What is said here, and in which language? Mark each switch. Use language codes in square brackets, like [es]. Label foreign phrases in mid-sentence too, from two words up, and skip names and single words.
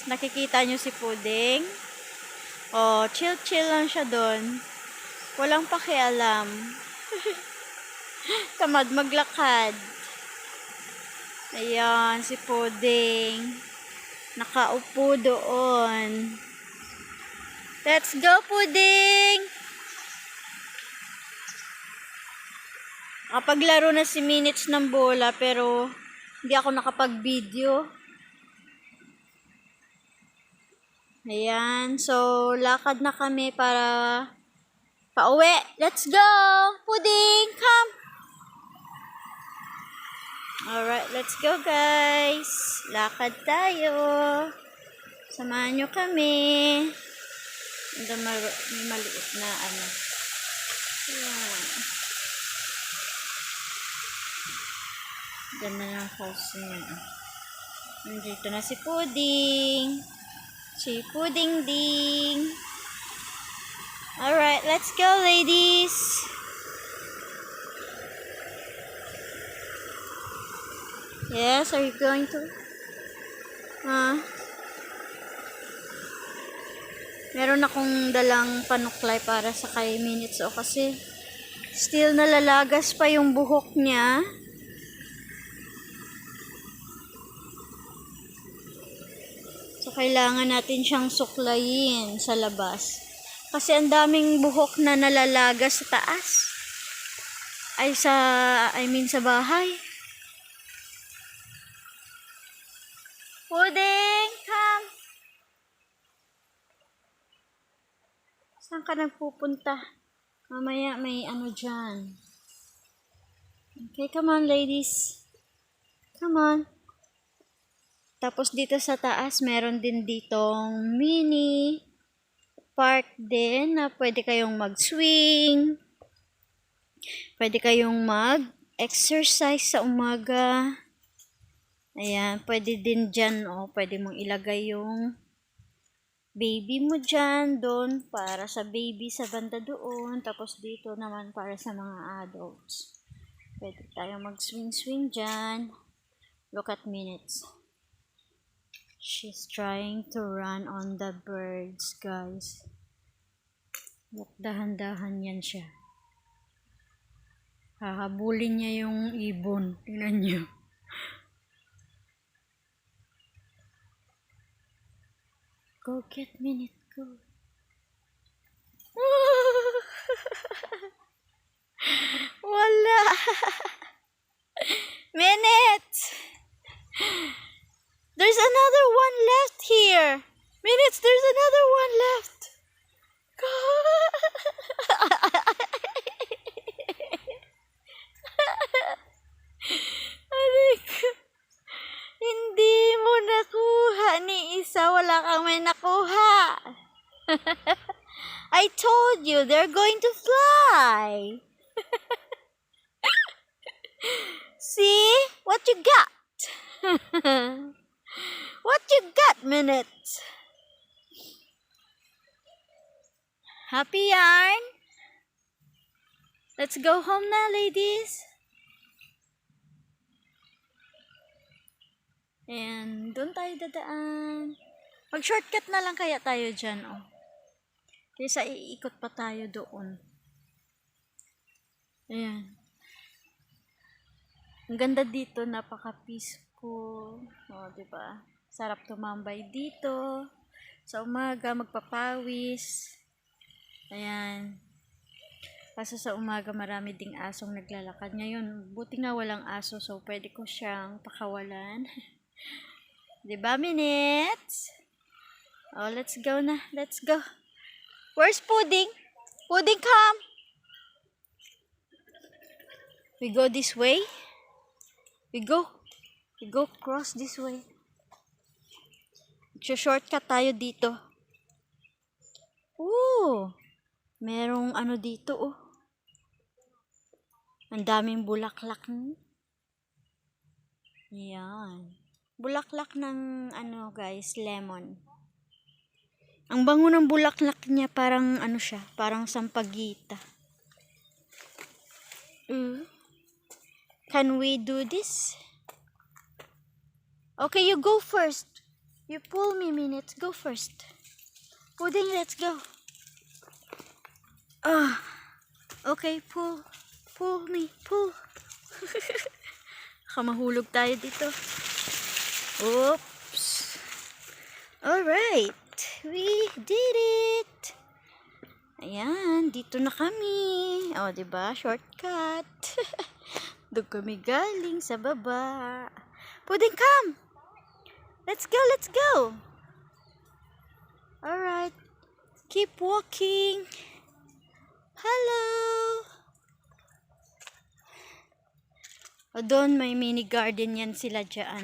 [tl] Nakikita nyo si Puding? Oh, chill lang siya doon. Walang pakialam. Tamad maglakad. Ayan, si Puding. Nakaupo doon. [en] Let's go, Puding! [tl] Nakapaglaro na si Minutes ng bola, pero hindi ako nakapag-video. Ayan, so lakad na kami para pauwi. [en] Let's go! Puding, come! Alright, let's go, guys. [tl] Lakad tayo. Samahan nyo kami. May maliit na ano. Ayan. Ganda ng house niya. Nandito na si Puding. Si Puding Ding. [en] Alright, let's go, ladies. Yes, are you going to? [tl] Meron akong dalang panuklay para sa kay Minutes o kasi still nalalagas pa yung buhok niya. So kailangan natin siyang suklayin sa labas. Kasi ang daming buhok na nalalagas sa taas. Sa bahay. Puding, come. Saan ka nagpupunta? Mamaya may ano dyan. [en] Okay, come on, ladies. Come on. [tl] Tapos dito sa taas, meron din ditong [en] mini park [tl] din na pwede kayong mag-swing. Pwede kayong mag-exercise sa umaga. Ayan, pwede din dyan, pwede mong ilagay yung baby mo dyan, doon, para sa baby sa banda doon. Tapos dito naman para sa mga adults. Pwede tayong mag-swing-swing dyan. [en] Look at Minutes. She's trying to run on the birds, guys. Look, [tl] dahan-dahan yan siya. Hahabulin niya yung ibon. Tingnan niyo. [en] Go get Minute, go. [tl] Wala. Minute. [en] There's another one left here. Minutes, there's another one left. Go. [tl] Hindi mo nakuha ni isa, wala kang may nakuha. [en] I told you, they're going to fly. See? What you got? What you got, Minutes? [tl] Happy yarn? [en] Let's go home na, ladies. [tl] And doon tayo dadaan. Mag-shortcut na lang kaya tayo dyan, Kaysa iikot pa tayo doon. Ayan. Ang ganda dito, napaka-peaceful. Diba? Sarap tumambay dito. Sa umaga, magpapawis. Ayan. Kasi sa umaga, marami ding asong naglalakad. Ngayon, buti nga walang aso, so pwede ko siyang pakawalan. Diba, Minutes? [en] Let's go na. Let's go. Where's Puding? Puding, come. We go this way. We go cross this way. [tl] Shortcut tayo dito. Ooh, merong ano dito oh. Ang daming bulaklak. Yan. Bulaklak ng ano guys, lemon. Ang bango ng bulaklak niya, parang ano siya, parang sampagita. [en] Can we do this? Okay, you go first. You pull me, Minutes. Go first. Pudding, let's go. Okay, pull. Pull me, pull. [tl] Kamahulog tayo dito. [en] Oops. Alright. We did it. [tl] Ayan, dito na kami. O, diba? Shortcut. Doon kami galing sa baba. [en] Pudding, come! Let's go, let's go! Alright. Keep walking. Hello! [tl] O, doon may mini garden yan sila dyan.